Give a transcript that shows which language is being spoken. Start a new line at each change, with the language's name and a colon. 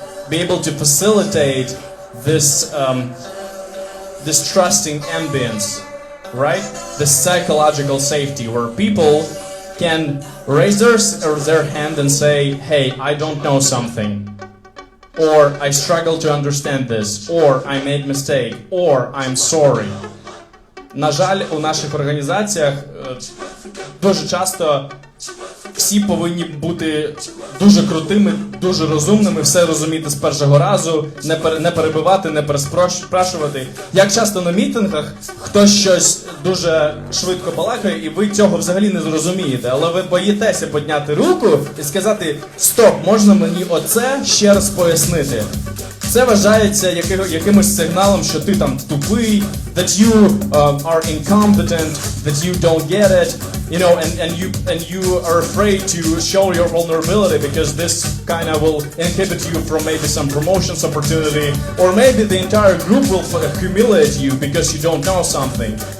English: be able to facilitate this this trusting ambience, right? The psychological safety where people can raise their hand and say, hey, I don't know something, or I struggle to understand this, or I made mistake, or I'm sorry.
Ukrainian: На жаль, у наших організаціях дуже часто всі повинні бути дуже крутими, дуже розумними, все розуміти з першого разу, не перебивати, не переспрашувати. Як часто на мітингах хтось щось дуже швидко балакає, і ви цього взагалі не зрозумієте, але ви боїтеся підняти руку і сказати: «Стоп, можна мені оце ще раз пояснити?»
English: Це вважається якимось сигналом, що ти там тупий, that you are incompetent, that you don't get it, you know, and you are afraid to show your vulnerability because this kind of will inhibit you from maybe some promotions opportunity, or maybe the entire group will humiliate you because you don't know something.